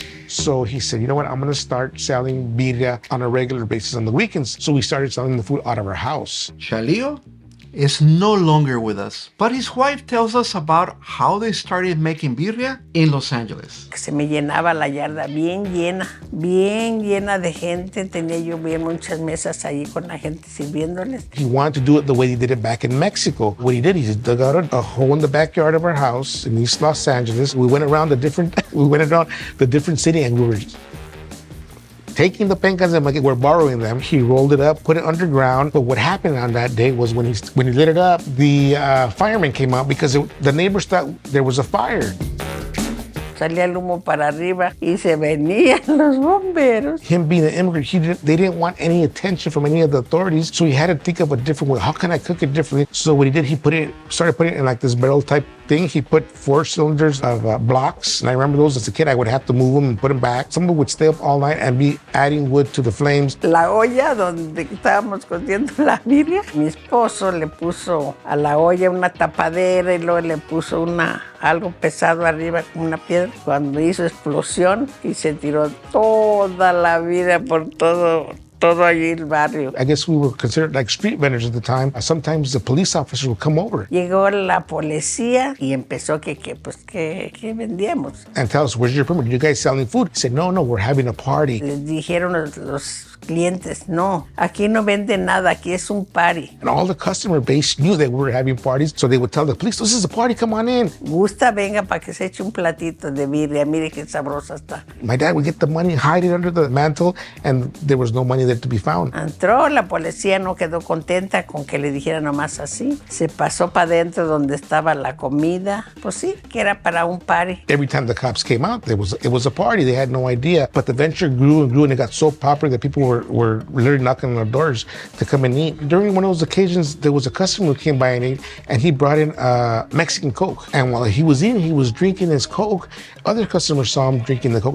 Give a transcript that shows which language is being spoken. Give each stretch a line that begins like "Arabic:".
English: So he said, you know what, I'm gonna start selling birria on a regular basis on the weekends. So we started selling the food out of our house. Chalio is no longer with us, but his wife tells us about how they started making birria in Los Angeles.
Spanish: Se me llenaba la yarda bien llena de gente. Tenía yo bien muchas mesas ahí con la gente sirviéndoles.
English: He wanted to do it the way he did it back in Mexico. What he did, he just dug out a hole in the backyard of our house in East Los Angeles. We went around the different city, and we were taking the pencas and we're borrowing them. He rolled it up, put it underground. But what happened on that day was when he lit it up, the firemen came out because the neighbors thought there was a fire.
Spanish: Salía el humo para arriba y se venían los bomberos.
English: Him being an immigrant, they didn't want any attention from any of the authorities, so he had to think of a different way. How can I cook it differently? So what he did, he started putting it in like this barrel type thing. He put 4 cylinders of blocks, and I remember those as a kid. I would have to move them and put them back. Some of them would stay up all night and be adding wood to the flames.
Spanish: La olla donde estábamos cociendo la birria, mi esposo le puso a la olla una tapadera y luego le puso algo pesado arriba como una piedra. Cuando hizo explosión y se tiró toda la vida por todo allí el barrio.
English: I guess we were considered like street vendors at the time. Sometimes the police officers would come over.
Spanish: Llegó la policía y empezó que vendíamos.
English: And tell us, where's your permit? Are you guys selling food? He said, no, we're having a party.
Spanish: Les dijeron los clientes, no, aquí no venden nada, aquí es un party.
English: And all the customer base knew that we were having parties, so they would tell the police, this is a party, come on in.
Spanish: Gusta, venga para que se eche un platito de birria, mire qué sabrosa está.
English: My dad would get the money, hide it under the mantle, and there was no money there to be found.
Spanish: Entró, la policía no quedó contenta con que le dijera nomás así. Se pasó para adentro donde estaba la comida. Pues sí, que era para un party.
English: Every time the cops came out, it was a party. They had no idea. But the venture grew and grew, and it got so popular that people were literally knocking on our doors to come and eat. During one of those occasions, there was a customer who came by and ate, and he brought in Mexican Coke. And while he was eating, he was drinking his Coke. Other customers saw him drinking the Coke.